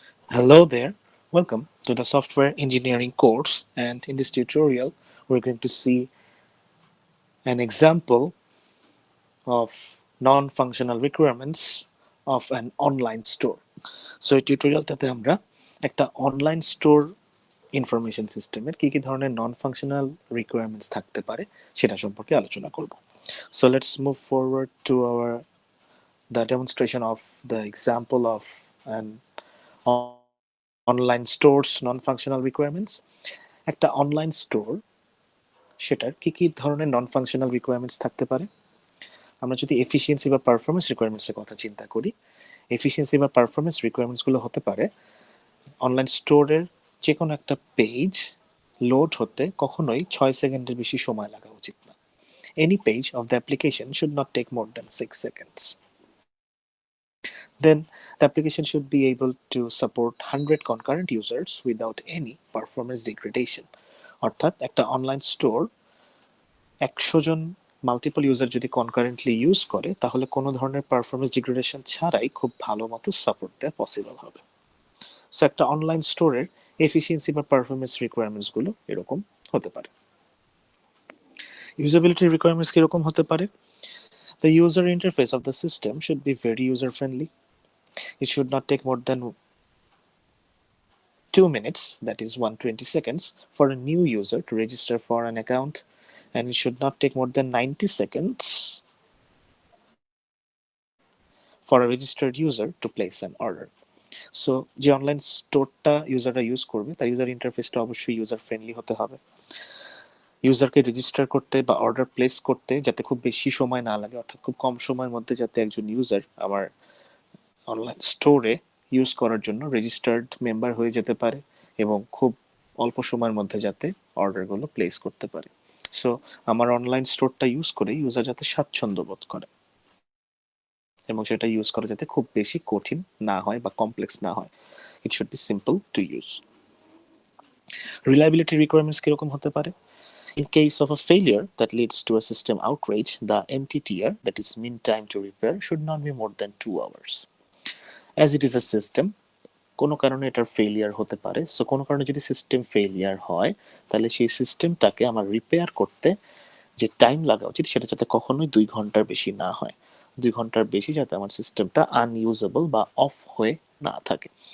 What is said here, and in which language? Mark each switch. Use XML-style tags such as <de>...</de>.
<en>Hello there, welcome to the software engineering course, and in this tutorial we're going to see an example of non-functional requirements of an online store.</en> <bn>So এই টিউটোরিয়ালটাতে আমরা একটা online store information সিস্টেমের কি কি ধরনের non functional requirements থাকতে পারে সেটা সম্পর্কে আলোচনা করব।</bn> <en>So let's move forward to our the demonstration of the example of an online store's non-functional requirements.</en> <bn>একটা অনলাইন স্টোর সেটার কি কি ধরনের নন ফাংশনাল রিকোয়ারমেন্টস থাকতে পারে। আমরা যদি এফিসিয়েন্সি বা পারফরমেন্স রিকোয়ারমেন্টসের কথা চিন্তা করি, এফিসিয়েন্সি বা পারফরমেন্স রিকোয়ারমেন্টসগুলো হতে পারে অনলাইন স্টোরের যে কোনো একটা পেজ লোড হতে কখনোই 6 সেকেন্ডের বেশি সময় লাগা উচিত না।</bn> <en>Any page of the application should not take more than 6 seconds. Then the application should be able to support 100 concurrent users without any performance degradation.</en> <bn>অর্থাৎ একটা অনলাইন স্টোর 100 জন মাল্টিপল ইউজার যদি কনকারেন্টলি ইউজ করে তাহলে কোনো ধরনের performance degradation ছাড়াই খুব ভালো মতো সাপোর্ট দেওয়া পসিবল হবে। সো একটা অনলাইন স্টোরের এফিসিয়েন্সি বা পারফরমেন্স রিকোয়ারমেন্টসগুলো এরকম হতে পারে। ইউজেবিলিটি রিকোয়ারমেন্টস কীরকম হতে পারে?</bn> <en>The user interface of the system should be very user friendly. It should not take more than 2 minutes, that is 120 seconds, for a new user to register for an account, and it should not take more than 90 seconds for a registered user to place an order.</en> <bn>So যে online স্টোরটা ইউজাররা use করবে তার user ইন্টারফেসটা অবশ্যই user friendly হতে হবে। ইউজারকে register করতে বা order place করতে যাতে খুব বেশি সময় না লাগে, অর্থাৎ খুব কম সময়ের মধ্যে যাতে একজন ইউজার আমার অনলাইন স্টোরে ইউজ করার জন্য রেজিস্টার্ড মেম্বার হয়ে যেতে পারে এবং খুব অল্প সময়ের মধ্যে যাতে অর্ডারগুলো প্লেস করতে পারে। সো আমার অনলাইন স্টোরটা ইউজ করে ইউজার যাতে স্বাচ্ছন্দ্য বোধ করে এবং সেটা ইউজ করা যাতে খুব বেশি কঠিন না হয় বা কমপ্লেক্স না হয়।</bn> <en>It should be simple to use. Reliability requirements</en> <bn>কীরকম হতে পারে?</bn> <en>In case of a failure that leads to a system outrage, the MTTR, that is mean time to repair, should not be more than 2 hours. As it is a system,</en> <bn>কোনো কারণে এটার failure হতে পারে। So কোনো কারণে যদি system failure হয় তাহলে সেই সিস্টেমটাকে আমার রিপেয়ার করতে যে টাইম লাগা উচিত সেটা যাতে কখনোই 2 ঘন্টার বেশি না হয়। 2 ঘন্টার বেশি যাতে আমার সিস্টেমটা আনইউজেবল বা অফ হয়ে না থাকে।</bn>